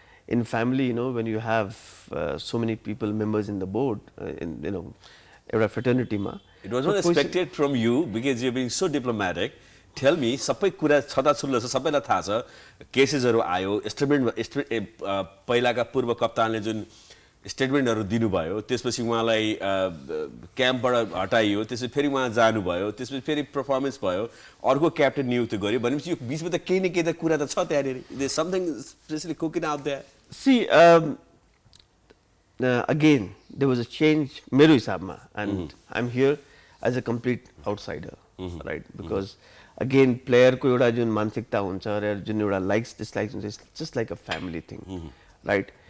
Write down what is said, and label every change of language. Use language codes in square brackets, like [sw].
[en] In family, you know, when you have so many people, members in the board, in, you know, [ne] एउटा [en] fraternity मा, it was not expected from you because you're being so diplomatic. [ne] Tell me, सबै कुरा छताछुल्लो छ, सबैलाई थाहा छ, केसेसहरु आयो, statement पहिलाका पूर्व कप्तानले जुन स्टेटमेन्टहरु दिनुभयो, त्यसपछि उहाँलाई क्याम्पबाट हटाइयो, त्यसपछि फेरि उहाँ जानुभयो, त्यसपछि फेरि परफर्मेन्स भयो, अर्को क्याप्टेन नियुक्त गर्यो, भनेपछि यो बीचमा त केही न केही त कुरा त छ त्यहाँनेरि. [en] There's something especially cooking out there. See, again, there was a change [ne] मेरो हिसाबमा, [en] and I'm here as a complete outsider, right? Because again, player [ne] को एउटा जुन मानसिकता हुन्छ र जुन एउटा [en] likes dislikes हुन्छ, it's just like a family thing, right?